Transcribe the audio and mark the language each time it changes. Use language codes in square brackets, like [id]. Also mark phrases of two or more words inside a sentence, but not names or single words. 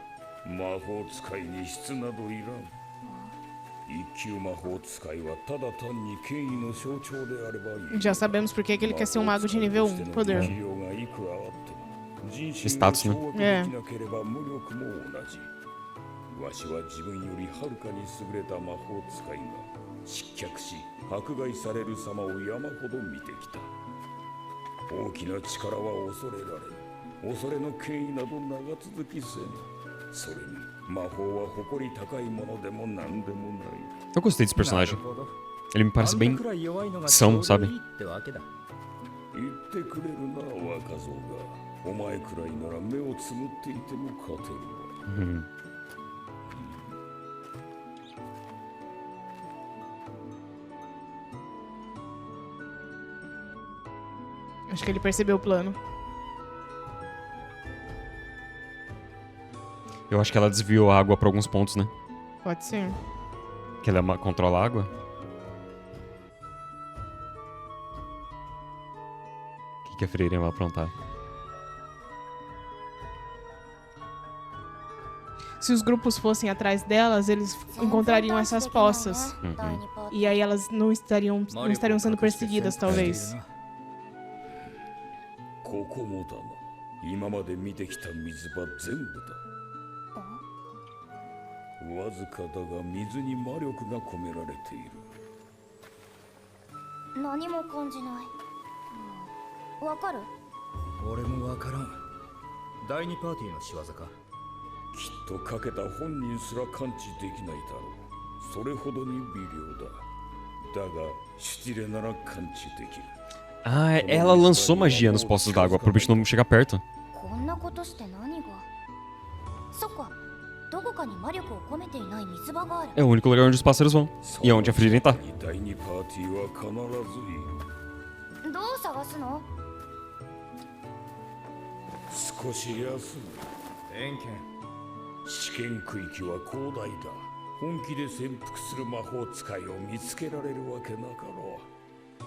[ja] 魔法使いに質などいらん。一級魔法使いはただ単に権威の象徴であればいい。 [pt] Já sabemos por que ele quer ser um mago de nível 1. Poder. Status, né? [ja] わしは自分よりはるかに優れた魔法使いが失脚し迫害される様を山ほど見てきた。大きな力は恐れられん。恐れの権威など長続きせん。それに魔法は誇り高いものでも何でもない。 [pt] Eu gostei desse personagem. Ele me parece bem são, sabe? [ja] 言ってくれるな、若造が。お前くらいなら目をつむっていても勝てるわ。 [pt] Uhum. Acho que ele percebeu o plano. Eu acho que ela desviou a água pra alguns pontos, né? Pode ser. Que ela controla a água. O que a Freira vai aprontar? Se os grupos fossem atrás delas, eles encontrariam essas poças. E aí elas não estariam sendo perseguidas, talvez. [ja] ここもだな。今まで見てきた水場全部だ。わずかだが水に魔力が込められている。何も感じない。わかる？俺もわからん。第二パーティーの仕業か。きっとかけた本人すら感知できないだろう。それほどに微量だ。だがシュティレなら感知できる。 [pt] Ah, ela lançou magia nos poços d'água pro bicho não chegar perto. [ja] こんなことして何が？そっか。どこかに魔力を込めていない水場がある。 [pt] É o único lugar onde os pássaros vão. E é onde a Frieren tá. [ja] 第二パーティーは必ずいる。どう探すの？少し休む。偏見。試験区域は広大だ。本気で潜伏する魔法使いを見つけられるわけなかろう。